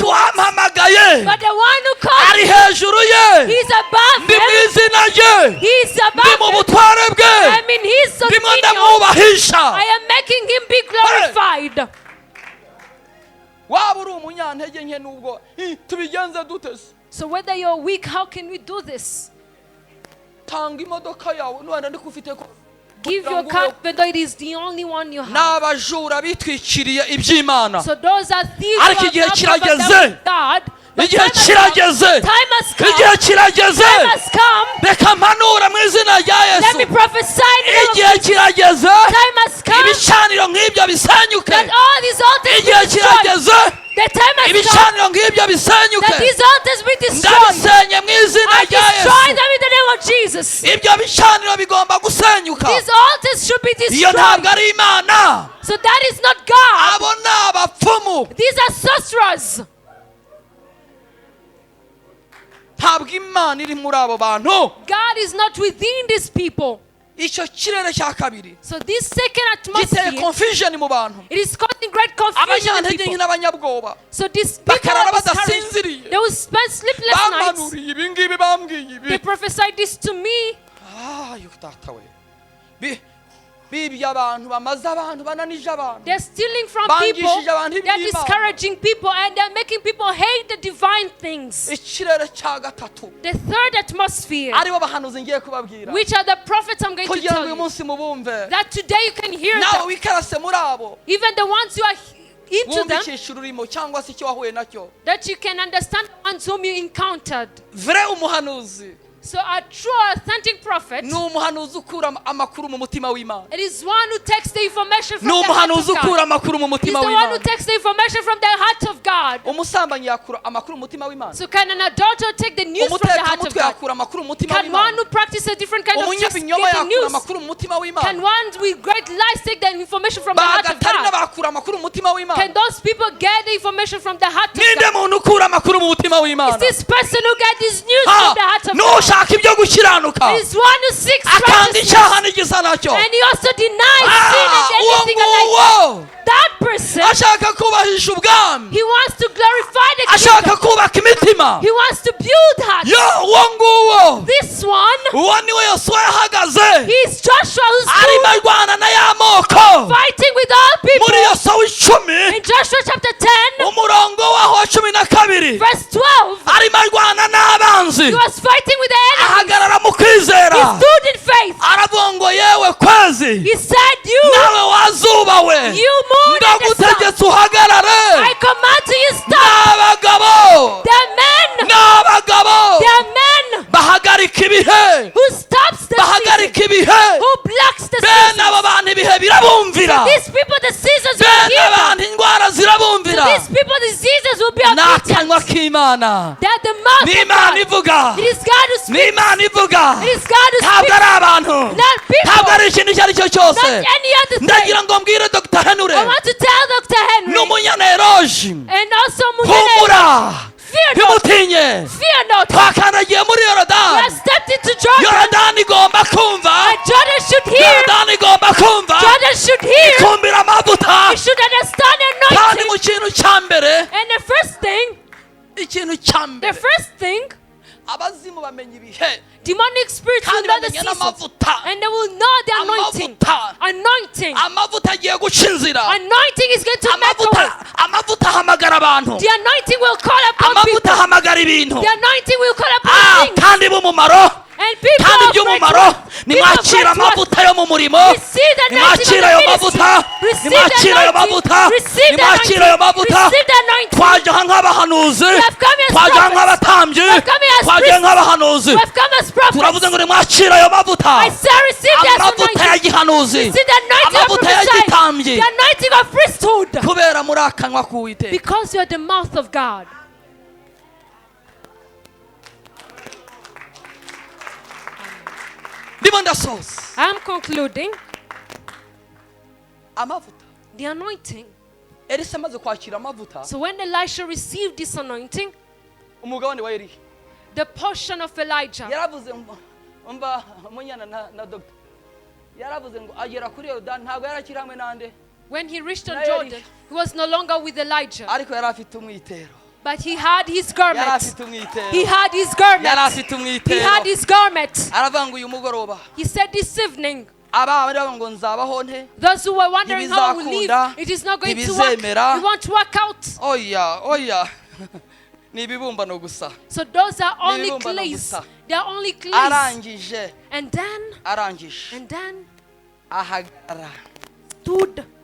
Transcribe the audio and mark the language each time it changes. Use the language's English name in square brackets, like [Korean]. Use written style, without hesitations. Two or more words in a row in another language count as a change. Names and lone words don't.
[English] But the one who calls me, he's above him. He's above him. I'm in his dominion. I am making him be glorified. So whether you're weak, how can we do this? [Kinyarwanda] Tanga imodoka yawe n'uwanda ndikufite ko. [English] Give your car whether it is the only one you have. [Kinyarwanda] N'abajura bitwikiriye iby'Imana. [English] So those are thieves [Kinyarwanda] ariko igihe kirageze. [English] God. [Kinyarwanda] Igihe kirageze. [English] Time has come. [Kinyarwanda] Igihe kirageze. [English] Time has come. [Kinyarwanda] Reka mpanura mu izina rya Yesu. [English] Let me prophesy. [Kinyarwanda] Igihe kirageze. [English] Time has come. [Kinyarwanda] Ibicaniro nk'ibyo bisenyuke. [English] That all these altars [Kinyarwanda] igihe kirageze. [English] The time has come. [Kinyarwanda] Ibicaniro nk'ibyo bisenyuke. [English] That these altars be destroyed. [Kinyarwanda] Ndabisenye mu izina rya Yesu. [English] Destroy them in the name of Jesus. [Kinyarwanda] Ibyo bicaniro bigomba gusenyuka. [English] These altars should be destroyed. [Kinyarwanda] Iyo ntabwo ari Imana. [English] So that is not God. [Kinyarwanda] Abo ni abapfumu. [English] These are sorcerers. [Kinyarwanda] Ntabwo Imana iri muri abo bantu. [English] God is not within these people. [Kinyarwanda] Icyo kirere cya kabiri. [English] So this second atmosphere, [Kinyarwanda] giteye confusion mu bantu. [English] It is causing great confusion in people. [Kinyarwanda] N'abanyabwoba. [English] So these people [Kinyarwanda] bakarara badasinziriye. [English] they will spend sleepless nights. [Kinyarwanda] Bamanuriye ibi ngibi bambwiye ibi. [English] They prophesied this to me. [Kinyarwanda] Bibye abantu bamaze abantu bananije abantu. [English] They're stealing from people. They're discouraging people and they're making people hate the divine things. [Kinyarwanda] Ikirere cya gatatu. [English] The third atmosphere, [Kinyarwanda] aribo bahanuzi ngiye kubabwira. [English] which are the prophets I'm going to [Kinyarwanda] kugira [English] tell [Kinyarwanda] ngo uyu [English] you. [Kinyarwanda] munsi mubumve. [English] That today you can hear [Kinyarwanda] nawe [English] them. [Kinyarwanda] wikarase muri abo. [English] Even the ones who are into them. [Kinyarwanda] wumvikisha ururimo cyangwa se icyo wahuye nacyo. [English] That you can understand the ones whom you encountered. [Kinyarwanda] Vrai umuhanuzi. [English] So a true authentic prophet, [Kinyarwanda] ni umuhanuzi ukura amakuru mu mutima w'Imana. [English] it is one who takes the information from [Kinyarwanda] ni [English] the heart of [Kinyarwanda] umuhanuzi ukura [English] God. [Kinyarwanda] amakuru mu [English] He's [Kinyarwanda] mutima [English] the one who [Kinyarwanda] w'Imana. [English] takes the information from the heart of God. [Kinyarwanda] umusambanyi yakura amakuru mu mutima w'Imana. [English] So can an adulterer take the news from the heart of [Kinyarwanda] umutekamutwe [English] God? [Kinyarwanda] yakura amakuru mu mutima [English] Can one [Kinyarwanda] w'Imana. [English] who practices a different kind of tricks get [Kinyarwanda] umunyabinyoma [English] the [Kinyarwanda] yakura [English] news? [Kinyarwanda] amakuru mu mutima [English] Can [Kinyarwanda] w'Imana. [English] one with great lies take the information from the heart of [Kinyarwanda] bagatarina [English] God? [Kinyarwanda] bakura amakuru mu mutima [English] Can [Kinyarwanda] w'Imana. [English] those people get the information from the heart of [Kinyarwanda] ninde [English] God? [Kinyarwanda] muntu ukura amakuru mu mutima [English] Is [Kinyarwanda] w'Imana. [English] this person who gets his news from the heart of God? [Kinyarwanda] n'ushaka ibyo gukiranuka. [English] Is one who seeks [Kinyarwanda] akanga [English] righteousness [Kinyarwanda] icyaha n'igisa nacyo. [English] and he also denies sin and anything like that. That person, [Kinyarwanda] ashaka kubahisha ubwami. [English] he wants to glorify the [Kinyarwanda] ashaka [English] kingdom. [Kinyarwanda] kubaka imitima. [English] He wants to build hearts. [Kinyarwanda] uwo nguwo. [English] This one, [Kinyarwanda] uwo niwe Yosuwa yahagaze. [English] he is Joshua who [Kinyarwanda] arimo [English] stood [Kinyarwanda] arwana na ya moko. [English] fighting with all people. [Kinyarwanda] muri Yosuwa 10. [English] In Joshua chapter 10, [Kinyarwanda] umurongo waho wa 12. [English] verse 12, [Kinyarwanda] arimo arwana n'abanzi. [English] he was fighting with the enemy. [Kinyarwanda] ahagarara mu [English] He [Kinyarwanda] kwizera. [English] stood in faith. [Kinyarwanda] aravuga ngo yewe kwezi. [English] He said, [Kinyarwanda] nawe wazubawe. [English] you moon and the sun, [Kinyarwanda] ndagutegetse uhagarare. [English] I command to you stop. [Kinyarwanda] n'abagabo. [English] The men, [Kinyarwanda] n'abagabo. [English] the men [Kinyarwanda] bahagarika ibihe. [English] who stops the season, [Kinyarwanda] bahagarika ibihe. [English] who blocks the [Kinyarwanda] bene [English] season. [Kinyarwanda] abo bantu ibihe birabumvira. [English] These people, the seasons will [Kinyarwanda] bene [English] heal them. [Kinyarwanda] abantu indwara zirabumvira. [English] These people, the diseases will be afflicted. [Kinyarwanda] n'akanwa k'Imana. [English] They are the mouth of [Kinyarwanda] n'Imana [English] God. [Kinyarwanda] ivuga. [English] It is God who speaks. [Kinyarwanda] n'Imana ivuga. [English] It is God who [Kinyarwanda] ntabwo [English] speaks. [Kinyarwanda] ari abantu. [English] Not people. [Kinyarwanda] ntabwo ari ikintu icyo ari cyo cyose. [English] Not any other thing. [Kinyarwanda] ndagira ngo mbwire Dr. Henure [English] I want to tell Dr. Henry [Kinyarwanda] n'umunyana Eroji. [English] and also Umunyana, [Kinyarwanda] humura. [English] fear not. [Kinyarwanda] ntimutinye. [English] Fear not. [Kinyarwanda] twakandagiye muri [English] We [Kinyarwanda] Yorodani. [English] have stepped into Jordan. [Kinyarwanda] Yorodani igomba kumva. [English] And Jordan should hear. [Kinyarwanda] Yorodani igomba kumva. [English] Jordan should hear. [Kinyarwanda] ikumbira amavuta. [English] He should understand [Kinyarwanda] kandi mu [English] anointing. [Kinyarwanda] kintu cya mbere. [English] And the first thing, [Kinyarwanda] ikintu cya [English] the [Kinyarwanda] mbere. [English] first thing, [Kinyarwanda] abazimu bamenya ibihe. [English] demonic spirits will [Kinyarwanda] kandi [English] know the [Kinyarwanda] bamenya [English] seasons. [Kinyarwanda] n'amavuta. [English] And they will know the anointing. [Kinyarwanda] Amavuta. [English] Anointing. [Kinyarwanda] amavuta agiye guca inzira. [English] Anointing is going to make a way. [Kinyarwanda] amavuta ahamagara abantu. [English] The anointing will call upon [Kinyarwanda] amavuta [English] people. [Kinyarwanda] ahamagara ibintu. [English] The anointing will call upon things. [Kinyarwanda] kandi b'umumaro. [English] And people [Kinyarwanda] kandi [English] of [Kinyarwanda] by'umumaro. [English] virtue, [Kinyarwanda] nimwakira amavuta yo mu murimo. [English] receive the anointing [Kinyarwanda] nimwakira [English] of [Kinyarwanda] ayo [English] the ministry. [Kinyarwanda] mavuta. [English] Receive [Kinyarwanda] nimwakira ayo [English] the [Kinyarwanda] mavuta. [English] anointing. Receive the [Kinyarwanda] nimwakira ayo [English] anointing. [Kinyarwanda] mavuta. [English] Receive the anointing. [Kinyarwanda] twaje nk'abahanuzi. [English] We have come as [Kinyarwanda] twaje [English] prophets. [Kinyarwanda] nk'abatambyi. [English] We have come as [Kinyarwanda] twaje [English] priests. [Kinyarwanda] nk'abahanuzi. [English] We have come as prophets. [Kinyarwanda] turavuze ngo nimwakira ayo mavuta. [English] I say receive the [Kinyarwanda] amavuta ya [English] anointing. [Kinyarwanda] gihanuzi. [English] Receive the anointing of [Kinyarwanda] amavuta ya [English] prophesying. [Kinyarwanda] gitambyi. [English] The anointing of priesthood. [Kinyarwanda] kubera muri akanwa k'Uwiteka. [English] Because you are the mouth of God. [Kinyarwanda] ndimo ndasoza. [English] I am concluding. [Kinyarwanda] amavuta. [English] The anointing. [Kinyarwanda] Elisa amaze kwakira amavuta. [English] So when Elisha received this anointing, [Kinyarwanda] umugabane wa Eliya. [English] the portion of Elijah, [Kinyarwanda] yaravuze ngo umva Umunyana na Dr. yaravuze ngo agera kuri Yorodani ntabwo yarakiri hamwe nande. [English] when he reached on Jordan, he was no longer with Elijah, [Kinyarwanda] ariko yari afite umwitero. [English] but he had his [Kinyarwanda] yari [English] garment. [Kinyarwanda] afite umwitero. [English] He had his [Kinyarwanda] yari [English] garment. [Kinyarwanda] afite [English] He [Kinyarwanda] umwitero. [English] had his garment. [Kinyarwanda] aravuga ngo uyu mugoroba. [English] He said this evening, [Kinyarwanda] abandi bavuga ngo nzabaho nte. [English] those who were wondering how we live, it is not going to work. [Kinyarwanda] ntibizemera. [English] We want to work out. [Kinyarwanda] oya [English] So those are only clays. They are only clays. And then stood.